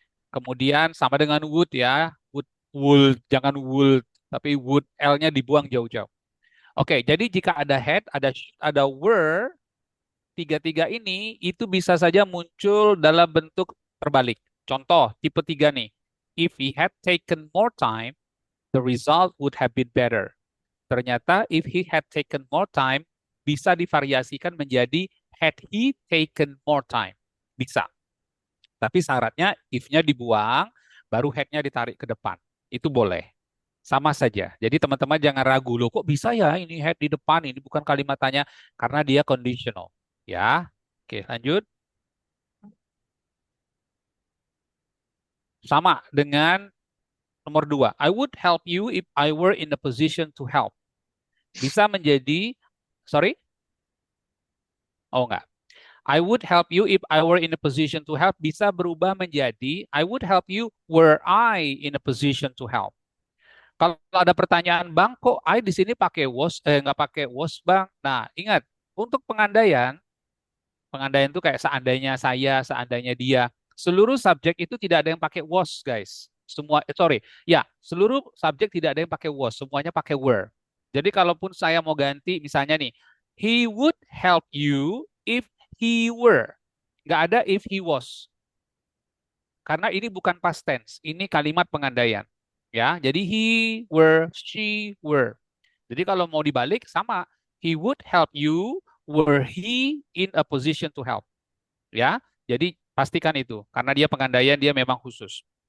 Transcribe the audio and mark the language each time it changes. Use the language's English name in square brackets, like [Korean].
[Indonesian] Kemudian sama dengan would ya, would, jangan would, tapi would L-nya dibuang jauh-jauh. Oke, jadi jika ada had, ada were, tiga-tiga ini itu bisa saja muncul dalam bentuk terbalik. Contoh, tipe 3 nih. [English] If he had taken more time, the result would have been better. [Indonesian] Ternyata [English] if he had taken more time, [Indonesian] bisa divariasikan menjadi [English] had he taken more time. [Indonesian] Bisa. Tapi syaratnya if-nya dibuang, baru head-nya ditarik ke depan. Itu boleh. Sama saja. Jadi teman-teman jangan ragu, loh kok bisa ya ini head di depan, ini bukan kalimat tanya, karena dia conditional. Ya, oke lanjut. Sama dengan nomor 2. [English] I would help you if I were in the position to help. [Indonesian] Bisa menjadi, sorry? Oh enggak. [English] I would help you if I were in a position to help [Indonesian] bisa berubah menjadi [English] I would help you were I in a position to help. [Indonesian] Kalau ada pertanyaan, Bang, kok I di sini pakai was, nggak pakai was, Bang? Nah, ingat, untuk pengandaian, pengandaian itu kayak seandainya saya, seandainya dia. Seluruh subjek itu tidak ada yang pakai was, guys. Semua, sorry, ya, seluruh subjek tidak ada yang pakai was, semuanya pakai were. Jadi kalaupun saya mau ganti, misalnya nih, [English] he would help you if he were. [Indonesian] Nggak ada [English] if he was. [Indonesian] Karena ini bukan past tense, ini kalimat pengandaian. Ya, jadi he were, she were. Jadi kalau mau dibalik sama, [English] he would help you were he in a position to help. [Indonesian] Ya, jadi pastikan itu karena dia pengandaian dia memang khusus.